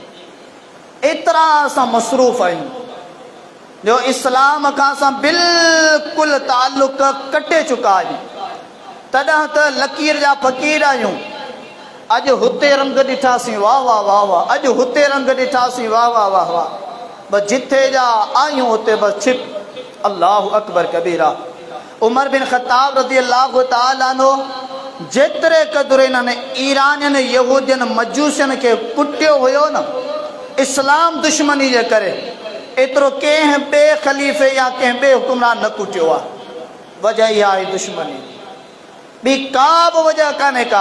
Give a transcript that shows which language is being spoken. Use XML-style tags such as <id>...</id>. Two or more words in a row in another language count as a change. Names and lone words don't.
<sd>एतिरा असां मसरूफ़ आहियूं जो इस्लाम खां असां बिल्कुलु ताल्लुक़ कटे चुका आहियूं। तॾहिं त लकीर जा फ़क़ीर आहियूं। अॼु हुते रंग ॾिठासीं, वाह वाह वाह वाह, अॼु हुते रंग ॾिठासीं, वाह वाह वाह वाह, बसि जिथे जा आहियूं हुते बसि छिप।</sd> <ar>الله أكبر كبيرا.</ar> <sd>उमर बिन ख़त्ताब</sd> <ar>رضي الله تعالى</ar> <sd>नो जेतिरे क़दुरु इन्हनि ईरानियुनि, यहूदियुनि, मजूसियुनि खे कुटियो हुयो न इस्लाम दुश्मनी जे करे, एतिरो कंहिं ॿिए ख़लीफ़े या कंहिं ॿिए हुकुमरान न कुटियो आहे। वजह इहा आहे दुश्मनी, ॿी का बि वजह कान्हे का।</sd>